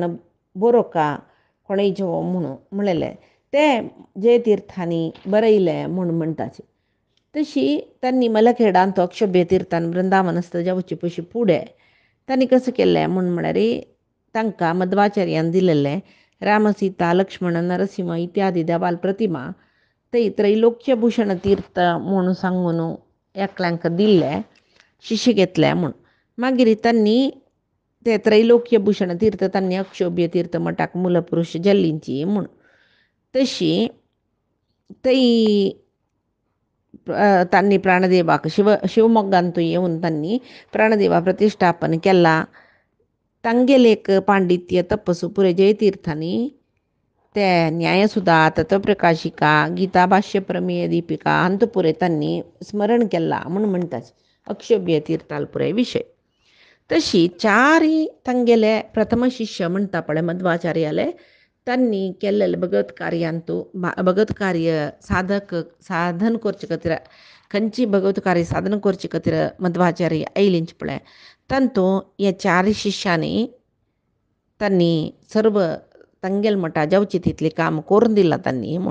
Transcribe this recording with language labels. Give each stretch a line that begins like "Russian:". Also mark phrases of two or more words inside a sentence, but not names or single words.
Konkani: बरोवका कोणेय जो म्हणून म्हणलेले ते जयतीर्थांनी बरयलें म्हूण म्हणटाचे तशी त्यांनी मलखेडान तो अक्षोभ्य तीर्थान वृंदावन असतं जावचे पयशी फुडें त्यांनी कसं केलें म्हूण म्हळ्यार तांकां मध्वाचार्यान दिलेलें राम सीता लक्ष्मण नरसिंह इत्यादी देवाल प्रतिमा थंय त्रैलोक्यभूषण तीर्थ म्हूण सांगून एकल्यांक दिल्ले शिष्य घेतले म्हूण मागीर त्यांनी ते त्रैलोक्यभूषण तीर्थ त्यांनी अक्षोभ्य तीर्थ मठाक मूलपुरुश जल्लींची म्हूण तशी थंय त्यांनी प्राणदेवाक शिवमोग्गांतूय येवन त्यांनी प्राणदेवा प्रतिश्ठापन केला तांगेले एक पांडित्य तपस्सू पुरे जयतीर्थांनी ते न्यायसुधा तत्वप्रकाशिका गीता भाष्य प्रमेय दीपिका हांतू पुरे त्यांनी स्मरण केला म्हूण म्हणटात अक्षोभ्य तीर्थाल पुरे विशय. तशी चारय तांगेले प्रथम शिष्य म्हणटा पळय मध्वाचार्याले त्यांनी केल्लेले भगवत कार्यांतू भगवत कार्य साधन करचे खातीर खंयची भगवत कार्य साधन करचे खातीर मध्वाचार्य आयलींच पळय तांतू हे चार शिष्यांनी त्यांनी सर्व तांगेल मठा जावची तितले काम करून दिलां त्यांनी म्हूण.